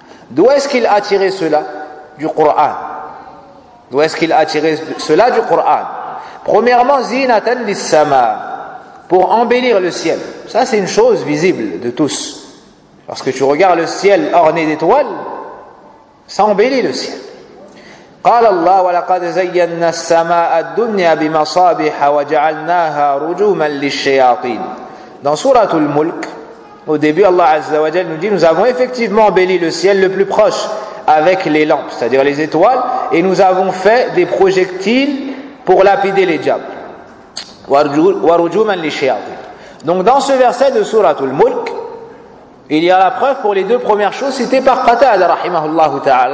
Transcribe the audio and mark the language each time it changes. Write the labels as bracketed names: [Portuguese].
[French] D'où est-ce qu'il a tiré cela? Du Qur'an. D'où est-ce qu'il a tiré cela? Du Qur'an. Premièrement, [Arabic] zinatan lissama, [French] pour embellir le ciel. Ça, c'est une chose visible de tous. Lorsque tu regardes le ciel orné d'étoiles, ça embellit le ciel. [Arabic] قال الله ولقد زينا السماء الدنيا بمصابيح وجعلناها رجوما للشياطين. [French] Dans sourate Al-Mulk, au début, [Arabic] Allah Azza wa Jalla [French] nous dit: nous avons effectivement embelli le ciel le plus proche avec les lampes, c'est-à-dire les étoiles, et nous avons fait des projectiles pour lapider les diables. [Arabic] ورجوما للشياطين. [French] Donc dans ce verset de sourate Al-Mulk, il y a la preuve pour les deux premières choses citées par Qatada [Arabic] rahimahullah ta'ala.